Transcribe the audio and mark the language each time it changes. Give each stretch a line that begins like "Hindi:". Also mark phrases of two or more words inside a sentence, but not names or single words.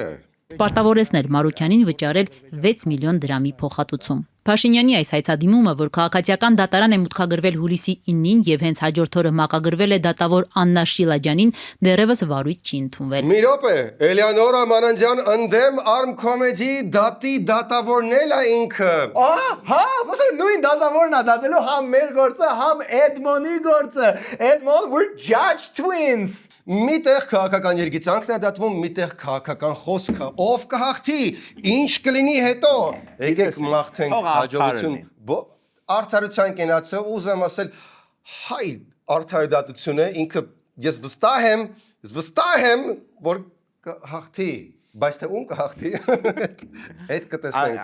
Armenian: Պարտավորեցնել Մարուքյանին վճարել 6 միլիոն դրամի փոխհատուցում։ Փաշինյանի այս հայցադիմումը, որ քաղաքացիական դատարան է մուտքագրվել հուլիսի 9-ին եւ հենց հաջորդ օրը մակագրվել է դատավոր Աննա Շիլաջյանին, դեռևս վարույթ չի ընդունվել։ Մի րոպե, Էլեոնորա Մանանջյան ընդդեմ Arm Comedy դատի դատավորն է ինքը։ Հա, ոսը նույն դատավորն է դատելու համ մեր գործը, համ Էդմոնի գործը։ Էդմոն
English: we're judge twins։
Armenian: Միտեղ քաղաքական երգիծանքն է դատվում, միտեղ քաղաքական խոսքը։ Ով կհաղթի, ինչ կլինի հետո։ Եկեք մաղթենք հաջողություն։ Արդարության կենացը ուզեմ ասել, հայ արդարադատությունը ինքը ես վստահ եմ, որ կհաղթի, բայց թե ում կհաղթի։ Այդ կտեսնենք։